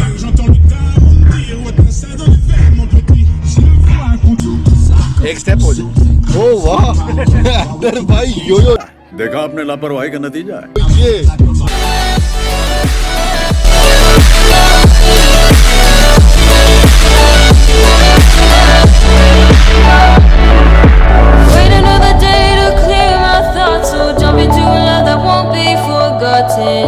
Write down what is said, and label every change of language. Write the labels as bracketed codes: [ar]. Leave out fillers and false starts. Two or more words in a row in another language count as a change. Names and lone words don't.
[fr] J'entends le daron dire ouais t'as ça dans les veines mon petit. Je le vois contour ça. [hi] एक स्टेप हो जाए। ओ वाह हैदर भाई यो यो देखा आपने लापरवाही का नतीजा है। ये [en] Wait another day to clear my thoughts, so jump into a love that won't be forgotten.